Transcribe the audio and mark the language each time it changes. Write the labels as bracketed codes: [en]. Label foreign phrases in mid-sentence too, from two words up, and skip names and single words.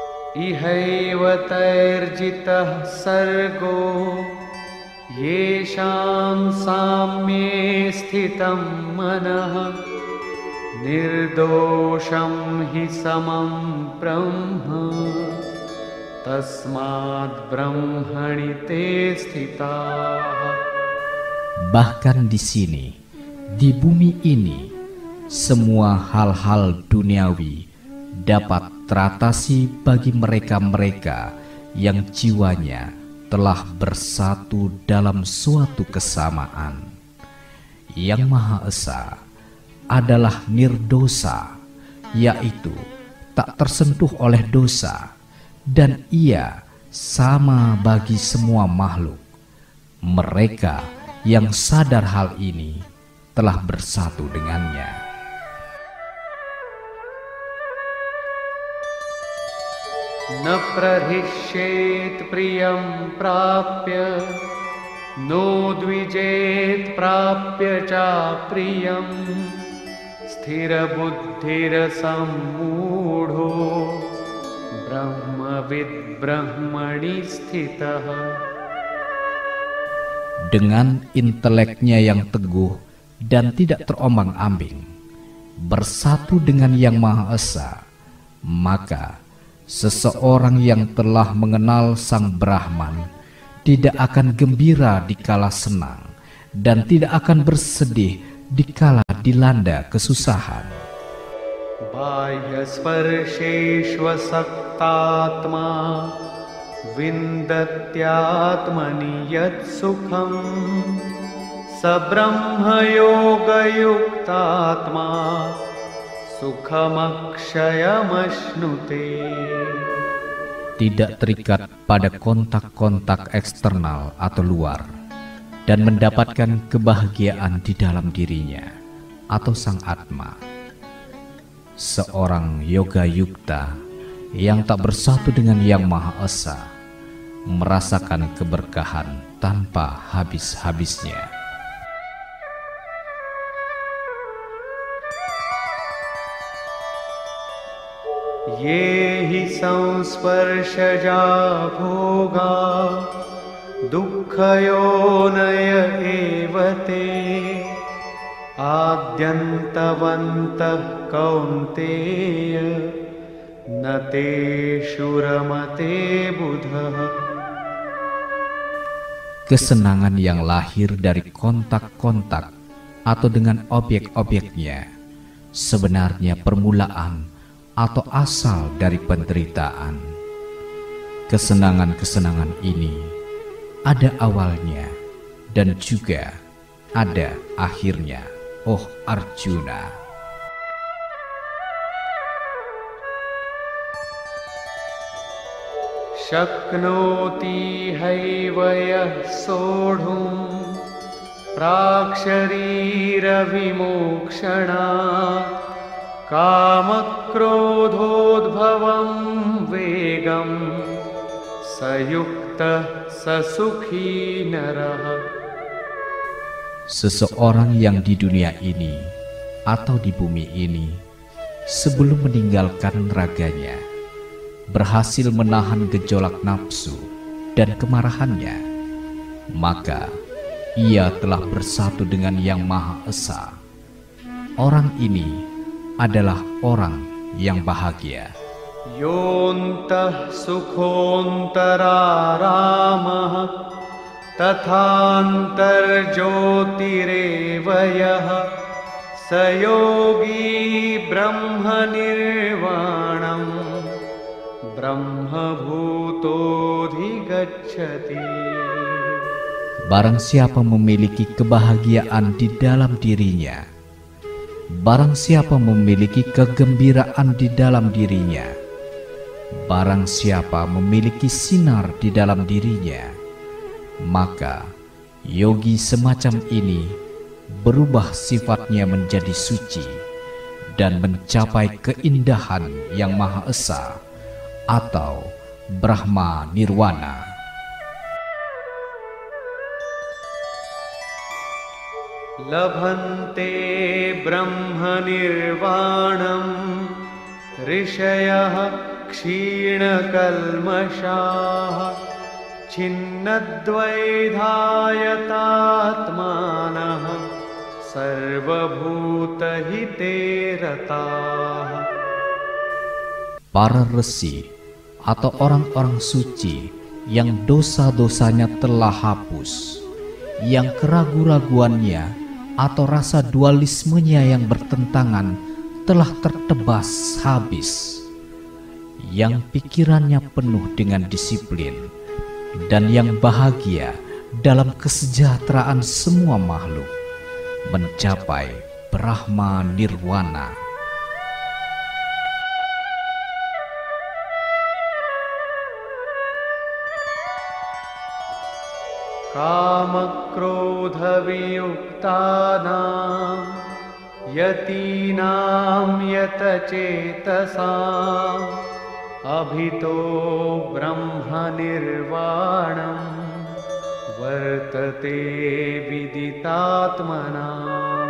[sa] इहैव तैर्जितः सर्गो येषां साम्ये स्थितं मनः निर्दोषं हि समं ब्रह्म तस्माद् ब्रह्मणि ते स्थिताः. [id] Bahkan di sini, di bumi ini, semua hal-hal duniawi dapat teratasi bagi mereka-mereka yang jiwanya telah bersatu dalam suatu kesamaan. Yang Maha Esa adalah nirdosa, yaitu tak tersentuh oleh dosa, dan Ia sama bagi semua makhluk. Mereka yang sadar hal ini telah bersatu dengannya. [sa] न प्रहिष्येत् प्रियं प्राप्य नोद्विजेत् प्राप्य चाप्रियं स्थिरबुद्धिरसम्मूढो ब्रह्मविद् ब्रह्मणि स्थितः. [id] Dengan inteleknya yang teguh dan tidak terombang-ambing, bersatu dengan Yang Maha Esa, maka seseorang yang telah mengenal Sang Brahman tidak akan gembira dikala senang dan tidak akan bersedih dikala dilanda kesusahan. [sa] बाह्यस्पर्शेष्वसक्तात्मा विन्दत्यात्मनि यत् सुखं स ब्रह्मयोगयुक्तात्मा सुखमक्षयमश्नुते. [id] Tidak terikat pada kontak-kontak eksternal atau luar dan mendapatkan kebahagiaan di dalam dirinya atau Sang Atma. Seorang [sa] योग युक्त [id] yang tak bersatu dengan Yang Maha Esa merasakan keberkahan tanpa habis-habisnya. [sa] ये हि संस्पर्शजा भोगा दुःखयोनय एव ते आद्यन्तवन्तः कौन्तेय न तेषु रमते बुधः. [id] Kesenangan yang lahir dari kontak-kontak atau dengan objek-objeknya sebenarnya permulaan atau asal dari penderitaan. Kesenangan-kesenangan ini ada awalnya dan juga ada akhirnya, oh Arjuna. [sa] शक्नोति हैव यः सोढुं प्राक्शरीरविमोक्षणात् कामक्रोधोद्भवं वेगं स युक्तः स सुखी नरः. [id] Seseorang yang di dunia ini atau di bumi ini sebelum meninggalkan raganya berhasil menahan gejolak nafsu dan kemarahannya, maka ia telah bersatu dengan Yang Maha Esa. Orang ini adalah orang yang bahagia. [sa] योऽन्तः सुखोऽन्तरारामः तथान्तर्ज्योतिरेव यः स योगी ब्रह्मनिर्वाणं ब्रह्मभूतोऽधिगच्छति. [id] Barang siapa memiliki kebahagiaan di dalam dirinya, barang siapa memiliki kegembiraan di dalam dirinya, barang siapa memiliki sinar di dalam dirinya, maka yogi semacam ini berubah sifatnya menjadi suci dan mencapai keindahan Yang Maha Esa atau [sa] ब्रह्म निर्वाण. लभन्ते ब्रह्मनिर्वाणं ऋषयः क्षीणकल्मषाः छिन्नद्वैधायतात्मानः सर्वभूतहिते रताः. [id] Para resi atau orang-orang suci yang dosa-dosanya telah hapus, yang keraguan-raguannya atau rasa dualismenya yang bertentangan telah tertebas habis, yang pikirannya penuh dengan disiplin, dan yang bahagia dalam kesejahteraan semua makhluk, mencapai [sa] ब्रह्म निर्वाण. कामक्रोधवियुक्तानां यतीनां यतचेतसाम् अभितो ब्रह्मनिर्वाणं वर्तते विदितात्मनाम्.